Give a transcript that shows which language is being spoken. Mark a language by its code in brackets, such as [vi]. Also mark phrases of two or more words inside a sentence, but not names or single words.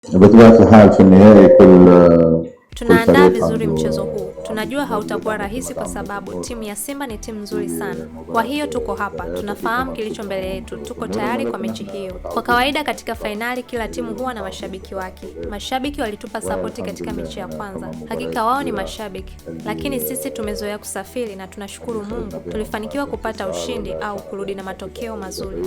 [ar] بطبيعة الحال في النهاية كل [sw] Tunaandaa [ar] فريق [sw] vizuri [ar] عنده [sw] mchezo huu. Tunajua hautakuwa rahisi kwa sababu timu ya Simba ni timu nzuri sana. Kwa hiyo tuko hapa, tunafahamu kilicho mbele yetu, tuko tayari kwa mechi hiyo. Kwa kawaida katika fainali kila timu huwa na mashabiki wake. Mashabiki walitupa sapoti katika mechi ya kwanza. Hakika wao ni mashabiki, lakini sisi tumezoea kusafiri na tunashukuru Mungu tulifanikiwa kupata ushindi au kurudi na matokeo mazuri.